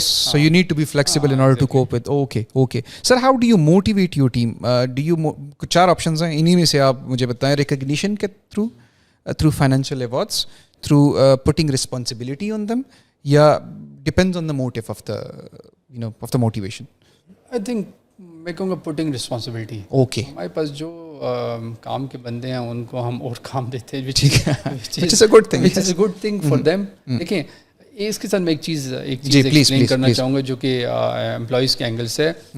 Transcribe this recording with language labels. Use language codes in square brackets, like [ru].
[en] Yes, so you need to be flexible in order to cope with. Okay sir, how do you motivate your team? Do you [ur] کچھ 4 options ہیں, انہی میں سے آپ مجھے بتائیں. [en] Recognition کے through financial awards, through putting responsibility on them, یا depends on the motive of the motivation? I think [ur] میں کہوں گا پوٹنگ رسپانسبلٹی. اوکے, ہمارے پاس جو کام کے بندے ہیں ان کو ہم اور کام دیتے ہیں, [en] Good thing for them. [ur] دیکھیں اس کے ساتھ میں ایک چیز ایکسپلین کرنا چاہوں گا جو کہ امپلائیز کے اینگل سے.